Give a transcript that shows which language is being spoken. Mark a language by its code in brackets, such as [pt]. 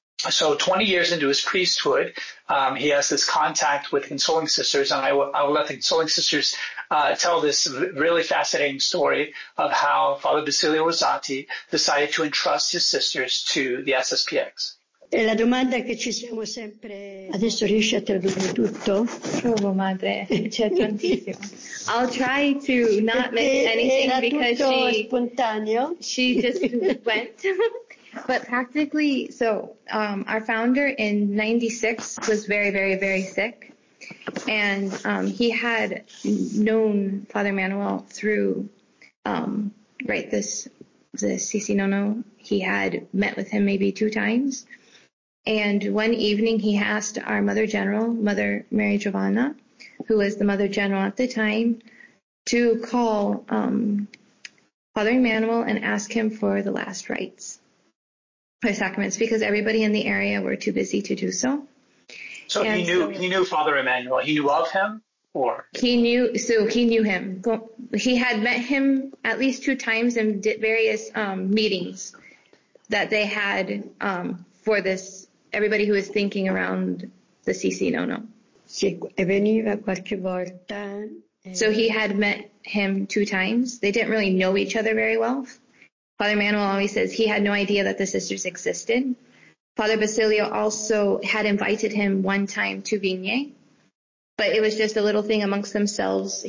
[en] So 20 years into his priesthood, he has this contact with the Consoling Sisters. And I will let the Consoling Sisters tell this really fascinating story of how Father Basilio Rosati decided to entrust his sisters to the SSPX. [it] E la domanda che ci siamo sempre... Adesso riesci a tradurre tutto? Provo, madre. C'è tantissimo. [en] I'll try to not miss anything because she... [it] Era tutto spontaneo. [en] She just went... But practically, so our founder in 96 was very, very, very sick. And he had known Father Manuel through, the Sisi Nono. He had met with him maybe two times. And one evening he asked our Mother General, Mother Mary Giovanna, who was the Mother General at the time, to call Father Manuel and ask him for the last rites. Or sacraments, because everybody in the area were too busy to do so. So and he knew Father Emmanuel. He knew of him, or he knew him. He had met him at least two times in various meetings that they had for this. Everybody who was thinking around the CC Nono. [it] Sì, veniva qualche volta. [en] So he had met him two times. They didn't really know each other very well. Father Manuel always says he had no idea that the sisters existed. Father Basilio also had invited him one time to Vignes, but it was just a little thing amongst themselves.